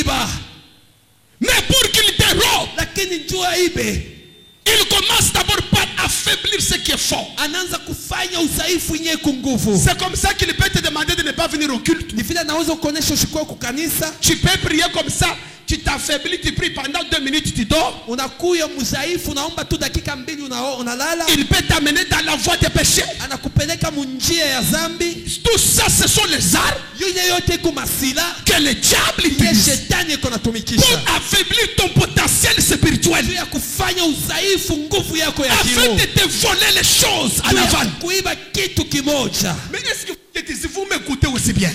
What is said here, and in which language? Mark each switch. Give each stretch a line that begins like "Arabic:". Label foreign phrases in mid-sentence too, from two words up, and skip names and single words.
French: Mais pour qu'il dérobe, il commence d'abord par affaiblir ce qui est fort. C'est comme ça qu'il peut te demander de ne pas venir au culte. Tu peux prier comme ça, Tu t'affaiblis, tu pries pendant 2 minutes, tu dors.
Swahili: Unakuya mzaifu unaomba tu dakika mbili unalala.
French: Il peut t'amener dans la voie des péchés.
Swahili: Anakupeleka munjia ya zambi.
French: Tout ça, ce sont les armes que le diable utilise pour affaiblir ton potentiel spirituel, afin de te voler les choses en avant. Mais est-ce que vous m'écoutez aussi bien?